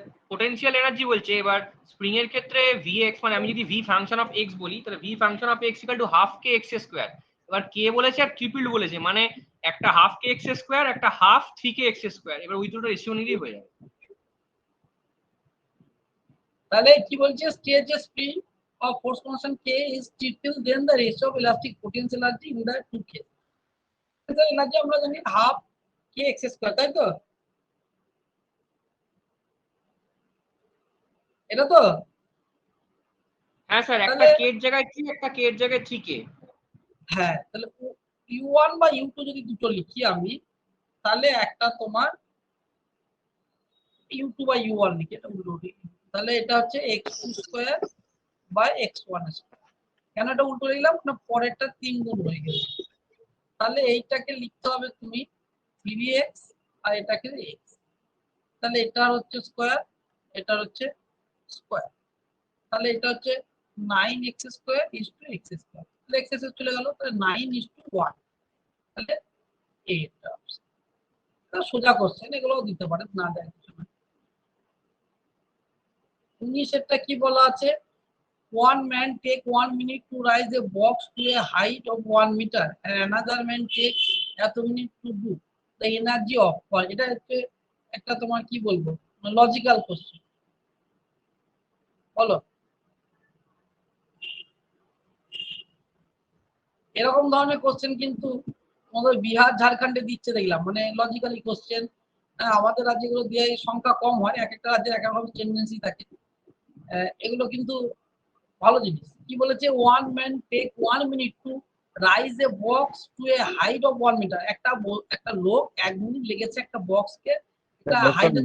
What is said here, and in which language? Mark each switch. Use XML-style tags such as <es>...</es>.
<bn>Potential energy বলছে এবার spring এর ক্ষেত্রে Vx, মানে আমি যদি v ফাংশন অফ x বলি, তাহলে v function of x equal to half K x square. এবার কে বলেছে আর ট্রিপল বলেছে, মানে একটা হাফ কে এক্স স্কোয়ার, একটা হাফ 3k এক্স স্কোয়ার। এবার ওই দুটো রেশিও নিলেই হয়ে যাবে। তাহলে কি বলছে,</bn> <en>Stage spring of force constant k is triple then the ratio of elastic potential energy in the two case.</en> <bn>potential energy আমরা জানি হাফ k x স্কয়ার, তাই তো? এটা তো? হ্যাঁ স্যার, একটা তাহলে কে এর জায়গায় 3, একটা কে এর জায়গায় 3k। হ্যাঁ, তাহলে u1 বা u2 যদি দুটো লিখি আমি, তাহলে একটা তোমার u2 বা u1 লিখি, এটা উল্টো লিখি, তাহলে এটা হচ্ছে x2 square by x1 square. কেন এটা উল্টো লিখলাম না, পরেরটা 3 গুণ হয়ে গেছে, তাহলে এইটাকে লিখতে হবে তুমি 3x আর এটাকে x, তাহলে এটা হচ্ছে স্কয়ার, এটা হচ্ছে স্কয়ার, তাহলে এটা হচ্ছে 9x square is two x square, তাহলে x স্কয়ার চলে গেল, তাহলে 9 ইজ টু 1, তাহলে এটা সোজা কোশ্চেন, এগুলো দিতে পারে, না দেয় কিছু না।</bn> <en>19</en> <bn>এরটা কি বলা আছে,</bn> <en>one man take 1 minute to raise a box to a height of 1 meter and another man take</en> <bn>এত minute</bn> <en>to do the energy of,</en> <bn>এটা হচ্ছে একটা তোমার কি বলবো লজিক্যাল কোশ্চেন, বলো। এরকম ধরনের কোশ্চেন কিন্তু আমাদের বিহার ঝাড়খণ্ডে দিচ্ছে দেখলাম, মানে লজিক্যালি কোশ্চেন। আমাদের রাজ্যগুলো দিয়ে সংখ্যা কম হয়, এক একটা রাজ্যের এক এক রকম টেন্ডেন্সি থাকে। এগুলো কিন্তু ভালো জিনিস। কি বলেছে,</bn> <en>one man take 1 minute to raise a box to a height of 1 metre,</en> <bn>একটা লোক 1 মিনিট লেগেছে একটা বক্সকে একটা হাইটে</bn>